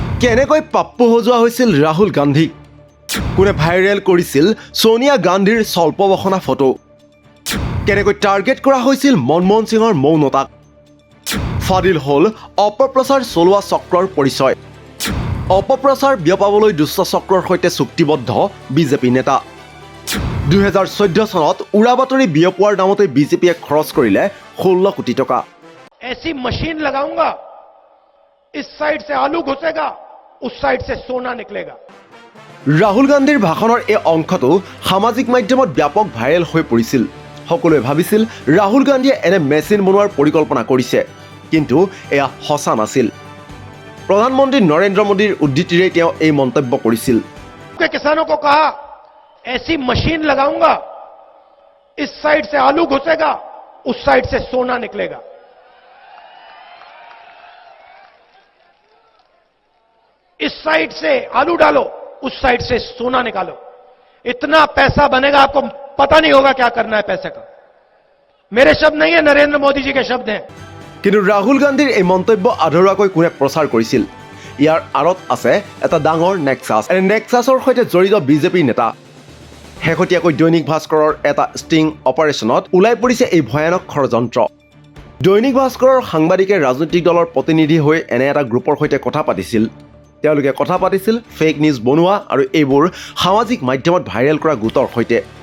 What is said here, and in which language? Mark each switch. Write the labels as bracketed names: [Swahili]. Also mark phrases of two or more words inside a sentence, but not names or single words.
[Assamese] কেনেকৈ পাপ্পু সজোৱা হৈছিল ৰাহুল গান্ধীক কোনে ভাইৰেল কৰিছিল সোনিয়া গান্ধীৰ স্বল্পবসনা ফটো কেনেকৈ টাৰ্গেট কৰা হৈছিল মনমোহন সিঙৰ মৌনতাক ফাদিল হল অপপ্ৰচাৰ চলোৱা চক্ৰৰ পৰিচয় অপপ্ৰচাৰ বিয়পাবলৈ দুষ্ট চক্ৰৰ সৈতে চুক্তিবদ্ধ বিজেপি নেতা 2014 চনত উৰাবাতৰি বিয়পোৱাৰ নামতে বিজেপিয়ে খৰচ কৰিলে 16 কোটি টকা [Hindi] ऐसी मशीन लगाऊंगा इस साइड से आलू घुसेगा उस साइड से सोना निकलेगा [Assamese] ৰাহুল গান্ধীৰ ভাষণৰ এই অংশটো সামাজিক মাধ্যমত ব্যাপক ভাইৰেল হৈ পৰিছিল সকলোৱে ভাবিছিল ৰাহুল গান্ধীয়ে এনে মেচিন বনোৱাৰ পৰিকল্পনা কৰিছে কিন্তু এয়া সঁচা নাছিল প্ৰধানমন্ত্ৰী নৰেন্দ্ৰ মোদীৰ উদ্ধৃতিৰে তেওঁ এই মন্তব্য কৰিছিল [Hindi] किसानों को कहा ऐसी मशीन लगाऊंगा इस साइड से आलू घुसेगा उस साइड से सोना निकलेगा इस साइड से आलू डालो उस साइड से सोना निकालो इतना पैसा बनेगा आपको पता नहीं होगा क्या करना है पैसे का मेरे शब्द नहीं है नरेंद्र मोदी जी के शब्द हैं [Assamese] কিন্তু ৰাহুল গান্ধীৰ এই মন্তব্য আধৰুৱাকৈ কোনে প্ৰচাৰ কৰিছিল ইয়াৰ আঁৰত আছে এটা ডাঙৰ নেক্সাছ এই নেক্সাছৰ সৈতে জড়িত বিজেপি নেতা শেহতীয়াকৈ দৈনিক ভাস্কৰৰ এটা [English] sting operation [Assamese] ওলাই পৰিছে এই ভয়ানক ষড়যন্ত্ৰ দৈনিক ভাস্কৰৰ সাংবাদিকে ৰাজনৈতিক দলৰ প্ৰতিনিধি হৈ এনে এটা গ্ৰুপৰ সৈতে কথা পাতিছিল তেওঁলোকে কথা পাতিছিল [English] fake news [Assamese] বনোৱা আৰু এইবোৰ সামাজিক মাধ্যমত ভাইৰেল কৰা গোটৰ সৈতে